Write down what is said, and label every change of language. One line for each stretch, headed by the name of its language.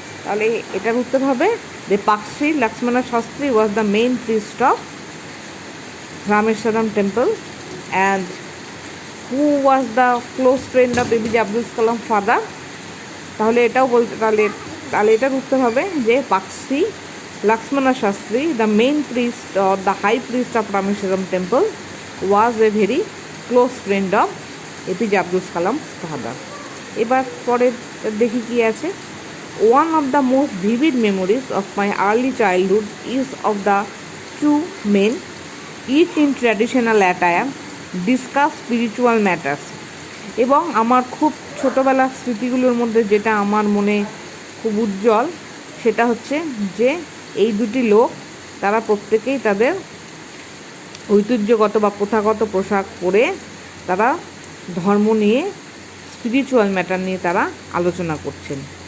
Bangla: তাহলে এটার উত্তর হবে যে Pakshi Lakshman Shastri
English: Was the main priest of Rameswaram temple, and who was the close friend of APJ Abdul Kalam father.
Bangla: তাহলে এটাও বলতে তাহলে এটার উত্তর হবে যে Pakshi
English: Lakshmana Shastri, the main priest or the high priest of Rameshwaram temple, was a very close friend of APJ Abdul Kalam's father.
Bangla: এবার পরে দেখি কি আছে।
English: One of the most vivid memories of my early childhood is of the two men, each in traditional attire, discuss spiritual matters.
Bangla: এবং আমার খুব ছোটোবেলার স্মৃতিগুলোর মধ্যে যেটা আমার মনে খুব উজ্জ্বল সেটা হচ্ছে যে এই দুটি লোক তারা প্রত্যেকেই তাদের ঐতিহ্যগত বা প্রথাগত পোশাক পরে তারা ধর্ম নিয়ে স্পিরিচুয়াল ম্যাটার নিয়ে তারা আলোচনা করছেন।